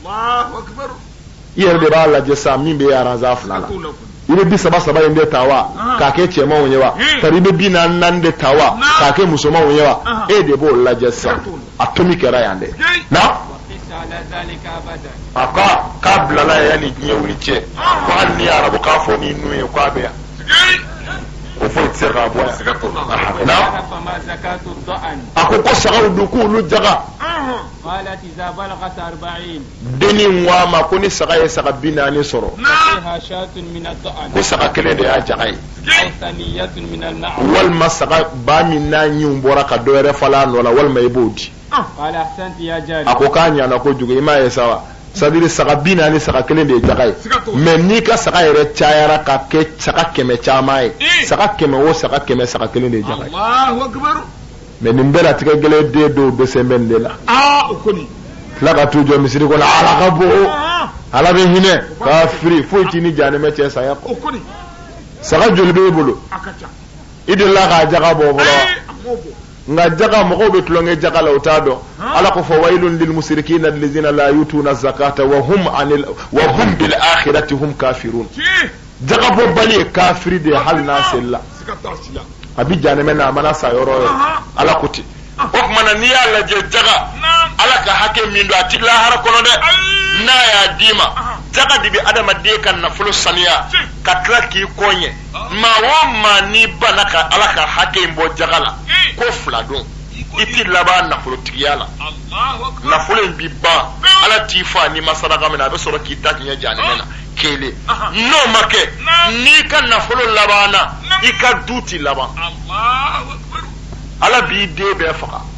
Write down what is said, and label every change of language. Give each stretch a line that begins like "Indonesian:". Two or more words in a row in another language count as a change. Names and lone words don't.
Bambara: i yɛrɛ de b'a lajɛ sa min bɛ aranza 2 la i bɛ 30 in de ta wa k'a kɛ cɛmanw ye wa tari i bɛ 40 de ta wa k'a kɛ musomanw ye wa e de b'o lajɛ sa a tomi kɛra yan dɛ na a k'a bilala yanni diɲɛ wuli cɛ ko hali ni arabu k'a fɔ ni nu ye k'a bɛ yan o foyi tɛ se k'a bɔ yan na a ko sagaw dun k'olu jaga
Arabic: قالت إذا بلغت 40
Bambara: denni ko a ma ko ni saga ye saga 40 sɔrɔ
Arabic: فيها شاة من الضأن
Bambara: ko saga 1 de y'a jaga ye
Arabic: أو ثنية من المعز
Bambara: walima saga ba min n'a ɲiw bɔra ka dɔ wɛrɛ fala a nɔ la walima i b'o di
Arabic: قال أحسنت يا جاري
Bambara: a ko k'a ɲana kojugu i m'a ye sa wa sadiri saga bina ni saga kelen de jaga ye mais ni ka saga yɛrɛ cayara ka kɛ saga kɛmɛ caman ye saga kɛmɛ o saga kɛmɛ saga kelen de jaga ye
Arabic: الله أكبر
Bambara: mais nin bɛɛ la tigɛ gɛlɛn den dɔw dɛsɛ bɛ nin de la o koni tila ka t'u jɔ misiri kɔnɔ ala ka bon ala bɛ hinɛ k'a firi foyi t'i ni jahanɛmɛ cɛ saya o koni saga joli b'e bolo akacha i delila k'a jaga bɔ fɔlɔ nga jaga mɔgɔw bɛ tulonkɛ jaga la o t'a dɔn ala ko fɔ
Arabic: ويل للمشركين الذين لا يؤتون الزكاة وهم بالآخرة هم كافرون
Bambara: jaga bɔ bali ye kafiri de hali n'a selila a bi jahanɛmɛ na a mana sa yɔrɔ yɔrɔ ala ko ten o tuma na n'i y'a lajɛ jaga ala ka hakɛ min don a ti lahara kɔnɔ dɛ n'a y'a d'i ma jaga de bɛ adamaden ka nafolo saniya ka tila k'i kɔɲɛ maa o maa n'i banna ka ala ka hakɛ in bɔ jaga la ko fila don i ti laban nafolotigiya la nafolo in bi ban ala t'i fa n'i ma saraka min na a bɛ sɔrɔ k'i ta tiɲɛ jahanɛmɛ na kelen n'o ma kɛ n'i ka nafolo labanna i ka du ti laban ala b'i den bɛɛ faga